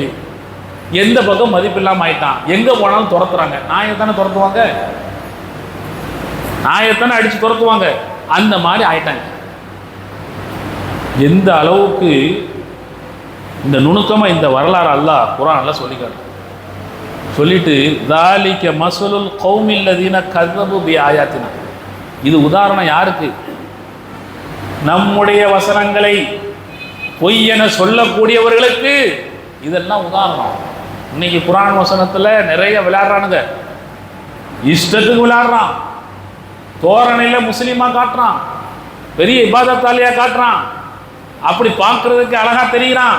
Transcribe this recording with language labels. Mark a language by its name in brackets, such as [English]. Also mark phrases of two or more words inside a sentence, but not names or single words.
[Tamil] எந்த பக்கம் மதிப்பு இல்லாம ஆயிட்டான், எங்க போனாலும் துரத்துறாங்க. நாயத்தானே துரத்துவாங்க, நாயத்தானே அடிச்சு துரத்துவாங்க, அந்த மாதிரி ஆயிட்டாங்க. எந்த அளவுக்கு இந்த நுணுக்கமா இந்த வரலாறு அல்லாஹ் குர்ஆன்ல சொல்லிட்டு [Arabic] ذَلِكَ مَثَلُ الْقَوْمِ الَّذِينَ كَذَّبُوا بِآيَاتِنَا, [Tamil] இது உதாரணம் யாருக்கு? நம்முடைய வசனங்களை பொய் என சொல்லக்கூடியவர்களுக்கு இதெல்லாம் உதாரணம். இன்னைக்கு குர்ஆன் வசனத்தில் நிறைய விளையாடுறானுங்க, இஷ்டத்துக்கு விளையாடுறான், தோரணையில் முஸ்லீமா காட்டுறான், பெரிய இபாதத்தாலியா காட்டுறான், அப்படி பார்க்கறதுக்கு அழகா தெரிகிறான்.